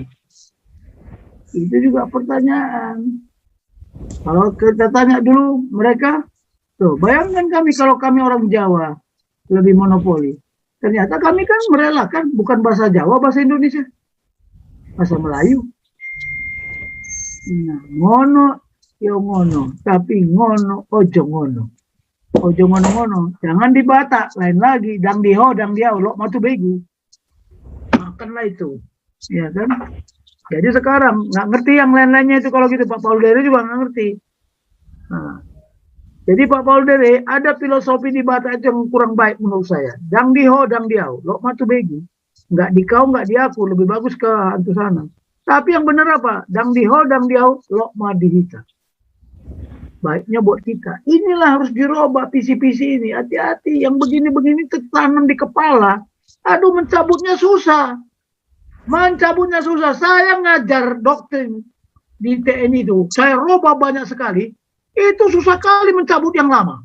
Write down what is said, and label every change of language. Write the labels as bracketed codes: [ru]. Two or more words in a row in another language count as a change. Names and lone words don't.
[id] Itu juga pertanyaan. Kalau kita tanya dulu mereka, tuh bayangkan kami kalau kami orang Jawa lebih monopoli. Ternyata kami kan merelakan bukan bahasa Jawa, bahasa Indonesia, bahasa Melayu. Nah, [jv] ngono yo ngono, tapi ngono ojo ngono. Ojo ngono-ngono, [id] jangan di Batak, lain lagi, [bbc] dang diho, dang diau, lo matu begu. [id] Makanlah itu, ya kan? Jadi sekarang nggak ngerti yang lain-lainnya itu kalau gitu. Pak Paul Dere juga nggak ngerti. Nah, jadi Pak Paul Dere ada filosofi di Batak itu yang kurang baik menurut saya. [bbc] Dang diho, dang diau, lo matu begu. [id] Nggak di kau, nggak di aku, lebih bagus ke hantu sana. Tapi yang benar apa? [bbc] Dang dihol, dang diau, lokma dihita. [id] Baiknya buat kita. Inilah harus dirubah visi-visi ini. Hati-hati, yang begini-begini tertanam di kepala. Aduh, mencabutnya susah. Mencabutnya susah. Saya ngajar doktrin di TNI itu. Saya rubah banyak sekali. Itu susah kali mencabut yang lama.